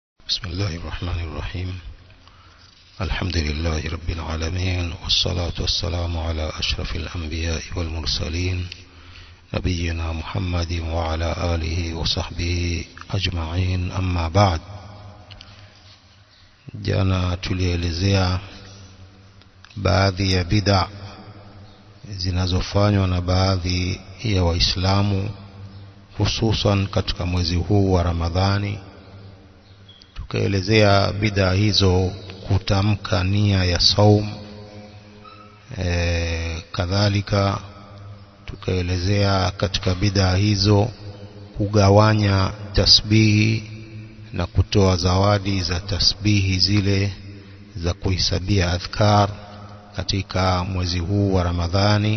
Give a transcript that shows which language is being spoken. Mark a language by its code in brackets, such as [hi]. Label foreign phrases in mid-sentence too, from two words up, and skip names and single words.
[ar] بسم الله الرحمن الرحيم. الحمد لله رب العالمين، والصلاة والسلام على أشرف الأنبياء والمرسلين نبينا محمد وعلى آله وصحبه أجمعين. أما بعد. [sw] Jana tulielezea baadhi ya bid'a zinazofanywa na baadhi ya Waislamu hususan katika mwezi huu wa Ramadhani. Tukaelezea bid'a hizo kutamka nia ya saum, kadhalika tukaelezea katika bid'a hizo kugawanya tasbihi na kutoa zawadi za tasbihi zile za kuhisabia adhkar katika mwezi huu wa Ramadhani.